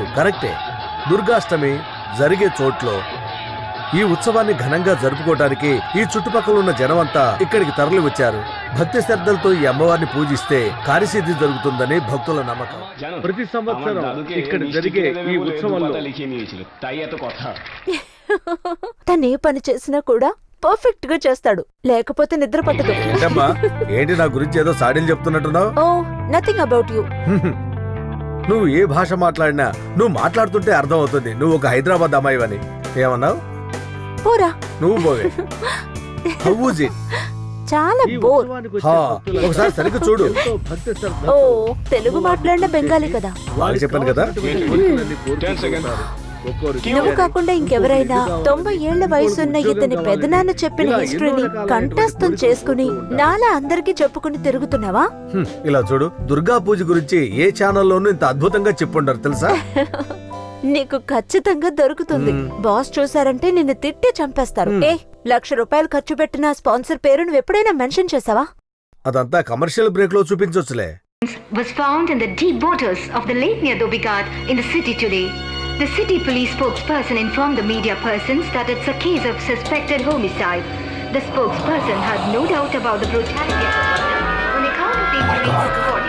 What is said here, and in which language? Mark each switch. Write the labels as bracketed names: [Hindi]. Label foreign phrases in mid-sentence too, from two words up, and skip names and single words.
[Telugu] అవును, కరెక్టే. దుర్గాష్టమి జరిగే చోట్లో ఈ ఉత్సవాన్ని ఘనంగా జరుపుకోవడానికి ఈ చుట్టుపక్కల ఉన్న జనమంతా ఇక్కడికి తరలి వచ్చారు. భక్తి శ్రద్ధలతో ఈ అమ్మవారిని పూజిస్తే కార్యసిద్ధి జరుగుతుందని భక్తుల నమ్మకం. ప్రతి సంవత్సరం ఇక్కడ జరిగే ఈ ఉత్సవంలో [Bangla] তাই এত কথা [Telugu] తనే పని చేసినా కూడా పర్ఫెక్ట్ గా చేస్తాడు, లేకపోతే నిద్ర పట్టదు. ఏంటమ్మా, ఏంటి నా గురించి ఏదో సాడీలు చెప్తున్నట్టున్నావు? [English] Oh nothing about you. [Telugu] నువ్వు ఏ భాష మాట్లాడినా నువ్వు మాట్లాడుతుంటే అర్థం అవుతుంది నువ్వు ఒక హైదరాబాద్ అమ్మాయివని. ఏమన్నావు? పోరా. నువ్వు పోవే. [English] How was it? [Telugu] చాలా బోర్. ఒకసారి సరిగ్గా చూడు. ఓ తెలుగు మాట్లాడిన బెంగాలీ కదా. వాళ్ళు చెప్పాను కదా. నువ్వు కాకుండా ఇంకెవరైనా 90 ఏళ్ల వయసున్న ఇతని పెదనాన్న చెప్పిన హిస్టరీని కంఠస్థం చేసుకుని నాలా అందరికీ చెప్పుకుని తిరుగుతున్నావా? ఇలా చూడు, దుర్గా పూజ గురించి ఏ ఛానల్లోనూ ఇంత అద్భుతంగా చెప్పుండరు తెలుసా? నీకు ఖచ్చితంగా దొరుకుతుంది. బాస్ చూసారంటే నిన్ను తిట్టి చంపేస్తారు. ₹1,00,000 ఖర్చు పెట్టిన స్పాన్సర్ పేరు నువ్వు ఎప్పుడైనా మెన్షన్ చేసావా? అదంతా [English] commercial break [Telugu] లో చూపించొచ్చులే. [English] Was found in the deep waters of the lake near Dhobighad in the city today. The city police spokesperson informed the media persons that it's a case of suspected homicide. The spokesperson had no doubt about the brutality of the murder on account of the injuries to the body.